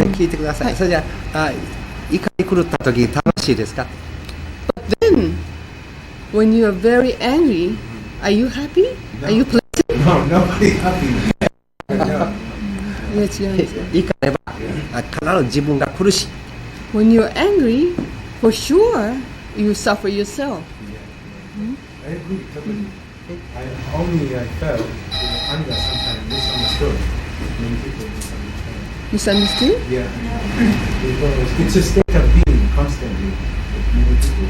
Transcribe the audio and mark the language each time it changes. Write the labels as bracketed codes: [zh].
[ja] 聞いてください。それじゃ怒り狂った時楽しいですか？ [en] But then, when you are very angry, are you happy? No. Are you pleasant? No, nobody happy. No. [ja] いや違うんですよ。怒れば必ず自分が苦しい。 [en] When you're angry, for sure, you suffer yourself. I agree totally. I felt anger sometimes misunderstood. Many people misunderstand. Misunderstood? Yeah, because it's a state of being constantly with many people.